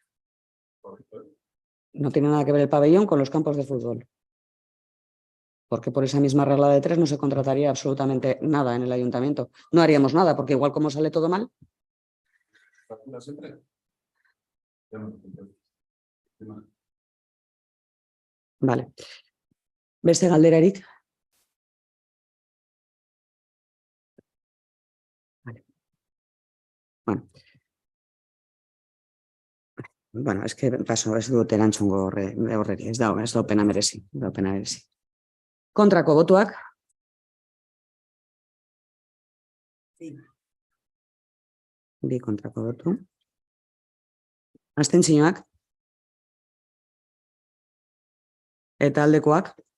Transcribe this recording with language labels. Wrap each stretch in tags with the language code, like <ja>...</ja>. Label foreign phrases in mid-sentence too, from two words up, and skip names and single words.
<es>No tiene nada que ver el pabellón con los campos de fútbol. Porque por esa misma regla de 3 no se contrataría absolutamente nada en el ayuntamiento. No haríamos nada, porque igual como sale todo mal. Vale.</es> <eu>Beste galderarik? Vale.</eu> <es>Bueno, es que paso,</es> <eu>ez dut erantzungo horreri, ez da pena merezi. Kontrako botuak? Bi kontrako botu. Abstentzioak? Eta aldekoak?</eu>